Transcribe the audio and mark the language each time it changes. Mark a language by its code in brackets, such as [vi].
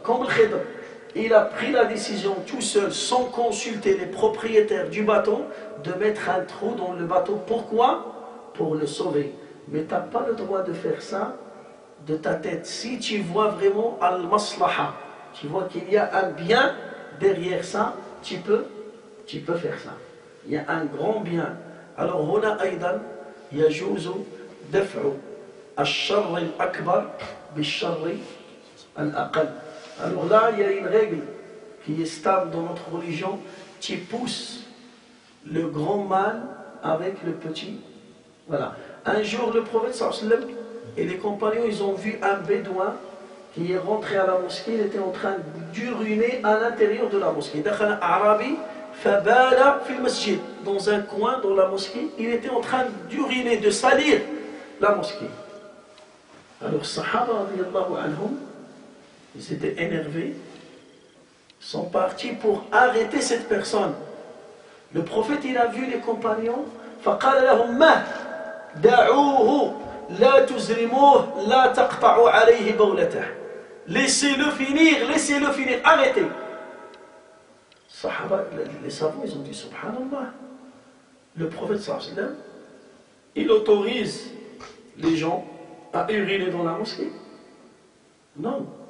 [fr] Comme le Khidr, il a pris la décision tout seul, sans consulter les propriétaires du bateau, de mettre un trou dans le bateau. Pourquoi? Pour le sauver. Mais tu n'as pas le droit de faire ça de ta tête. Si tu vois vraiment al-maslaha, tu vois qu'il y a un bien derrière ça, tu peux faire ça. Il y a un grand bien. [ar] Alors, هنا أيضا يجوز دفع الشر الأكبر بالشر الأقل. [fr] Alors là, il y a une règle qui est stable dans notre religion. Tu pousses le grand mal avec le petit. Voilà. Un jour, le prophète sallallahu alayhi wa sallam et les compagnons, ils ont vu un bédouin qui est rentré à la mosquée. Il était en train d'uriner à l'intérieur de la mosquée. [ar] دخل أعرابي فبال في المسجد. [fr] Dans un coin dans la mosquée, il était en train d'uriner, de salir la mosquée. Alors, Sahaba radiyallahu anhum, ils étaient énervés, sont partis pour arrêter cette personne. Le prophète, il a vu les compagnons, [ar] فقال لهم ما دعوه لا تزرموه لا تقطعوا عليه بولته. [fr] Laissez-le finir, arrêtez. Sahaba, les savants, ils ont dit subhanallah. Le prophète sallallahu alayhi wa sallam, il autorise les gens à uriner dans la mosquée? Non.